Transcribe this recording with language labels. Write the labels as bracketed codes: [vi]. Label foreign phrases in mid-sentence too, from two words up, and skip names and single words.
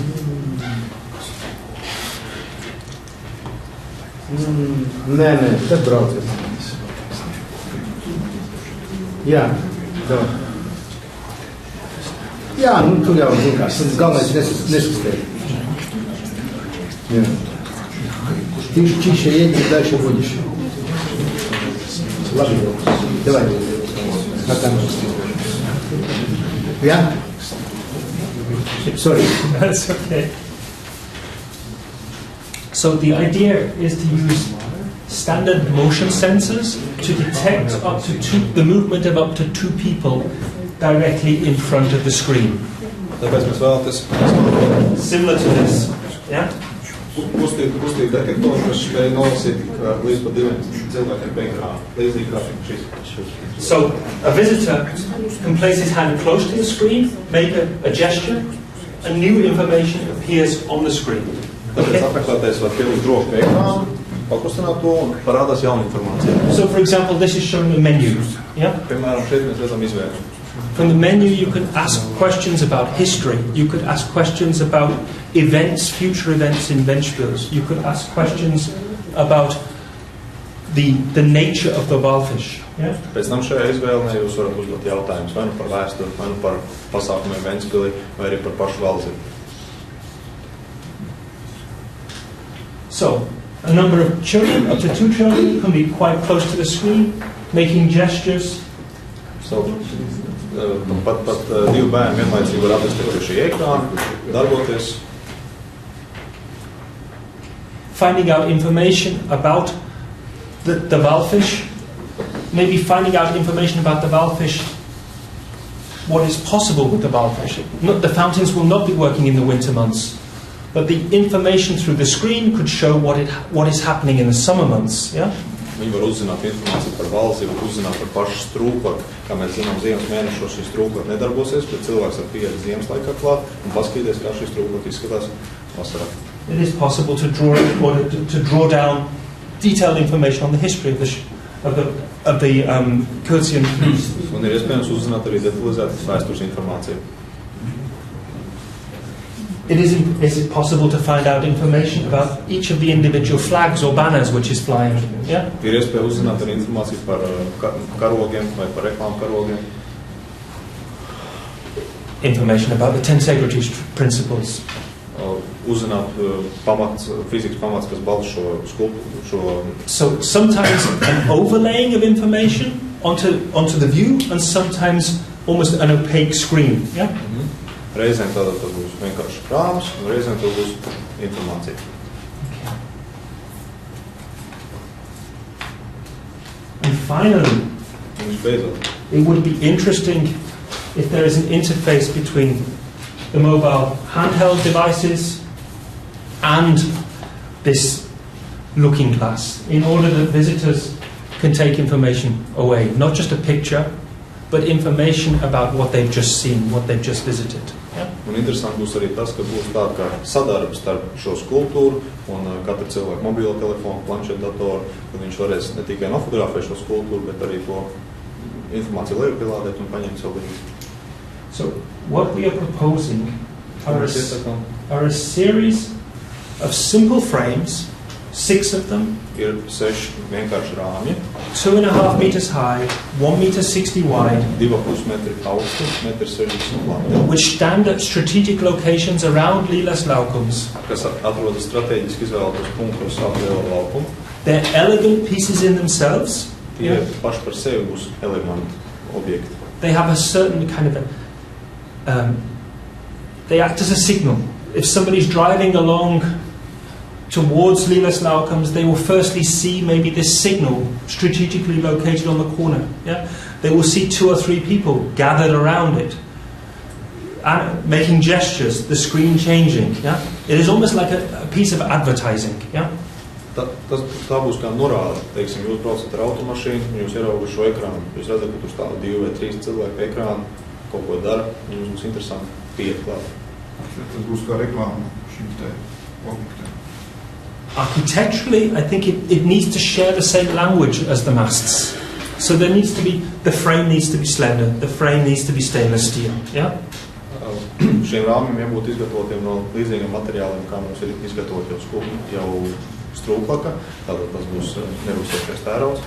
[lv] Nē, tad braucies. Jā, Jā, tur jau vienkārši. Galvenais neskustēt. [ru] Ты же чище едешь, дальше будешь. Ладно, давай. Как там? [en] Yeah? Sorry. That's okay. So the idea is to use standard motion sensors to detect the movement of up to 2 people directly in front of the screen. [lv] Tāpēc mēs vēlamies [en] similar to this. Yeah? [lv] Kustību detektoru, kas spēj nolasīt līdz pat 2 cilvēkiem pie ekrāna. Līdzīgi kā šis. [en] So a visitor can place his hand close to the screen, make a gesture, and new information appears on the screen. [lv] Tāpēc apmeklētājs var pielikt roku pie ekrāna, pakustināt to un parādās jauna informācija. [en] So for example, this is showing a menu. Yeah? [lv] Piemēram, šeit mēs redzam izvēli. [en] From the menu you could ask questions about history. You could ask questions about events, future events in Ventspils. You could ask questions about the nature of the wildfish. Yeah? [lv] Pēc tam šajā izvēlē jūs varat uzdot jautājumus vai nu par vēsturi, vai nu par pasākumiem Ventspilī, vai arī par pašu valzi. [en] So, a number of children, up to 2 children, can be quite close to the screen, making gestures. [lv] So, pat 2 bērni vienlaicīgi var atrasties pie šī ekrāna, darboties. [en] Finding out information about the wildfish, maybe finding out information about the wildfish, what is possible with the wildfish. The fountains will not be working in the winter months, but the information through the screen could show what is happening in the summer months. Yeah? [lv] Viņi var uzzināt informāciju par valsti, var uzzināt par pašu strūklaku. Kā mēs zinām, ziemas mēnešos šī strūklaka nedarbosies, bet cilvēks var pieiet ziemas laikā klāt un paskatīties, kā šī strūklaka izskatās vasarā. [en] It is possible to draw down detailed information on the history of the Curtian fleece. [lv] Un ir iespējams uzzināt arī detalizētas vēstures informāciju. [en] Is it possible to find out information about each of the individual flags or banners which is flying? Yeah? [lv] Ir iespēja uzzināt arī informāciju par karogiem vai par reklāmu karogiem. [en] Information about the 10 segregative principles. [lv] Uzzināt fizikas pamats, kas balsta šo [en] So sometimes an overlaying of information onto the view, and sometimes almost an opaque screen. Yeah? [lv] Reizēm tātad tas būs vienkārši krāms, un reizēm tas būs informācija. [en] And finally, it would be interesting if there is an interface between the mobile handheld devices and this looking glass in order that visitors can take information away. Not just a picture, but information about what they've just seen, what they've just visited. Yeah? [lv] Un interesanti būs arī tas, ka būs tā kā sadarbs starp šo skulptūru un katra cilvēka mobilo telefonu, planšetdatoru, kad viņš varēs ne tikai nofotografēt šo skulptūru, bet arī to informāciju lejupielādēt un paņemt savu līdzi. [en] So what we are proposing are a series of simple frames, 6 of them. [lv] Ir 6 vienkārši rāmji. [en] 2.5 meters high, 1 meter 60 wide. [lv] 2,5 metri augsti, 1,60 m plati. [en] Which stand at strategic locations around Lielās laukums. [lv] Kas atrodas strateģiski izvēlētos punktos ap Lielā laukumu. [en] They're elegant pieces in themselves. [lv] Tie paši par sevi būs eleganti objekti. [en] They have a certain kind of they act as a signal. If somebody's driving along towards Lielās laukums, they will firstly see maybe this signal strategically located on the corner. Yeah? They will see 2 or 3 people gathered around it, making gestures, the screen changing. Yeah? It is almost like a piece of advertising. Yeah? [lv] Tā būs kā norāde. Teiksim, jūs braucat ar automašīnu, jūs ieraugat šo ekrānu, jūs redzat, ka tur stāv 2 vai 3 cilvēki pie ekrāna, kaut ko dara, un jums būs interesanti pieiet klāt. Tas būs kā reklāma šim te objektam. [en] Architecturally, I think it needs to share the same language as the masts. So there needs to be, the frame needs to be slender, the frame needs to be stainless steel. Yeah? [lv] Šiem rāmjiem jābūt izgatavotiem no līdzīgiem materiāliem, kā mums ir izgatavot jau strūklaka, tātad tas būs nerūstošais tērauds.